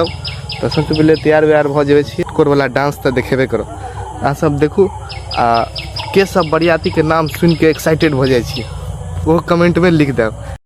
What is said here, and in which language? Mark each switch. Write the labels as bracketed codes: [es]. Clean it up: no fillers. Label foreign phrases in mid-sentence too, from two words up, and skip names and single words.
[mai] तो सबसे पहले तैयार व्यार भ जेबे छी, मटकोर वाला डांस तो देखेबे करब, अहाँ सब देखू। आ के सब बरियाती के नाम सुन के एक्साइटेड हो जाए छी वो कमेंट में लिख देब।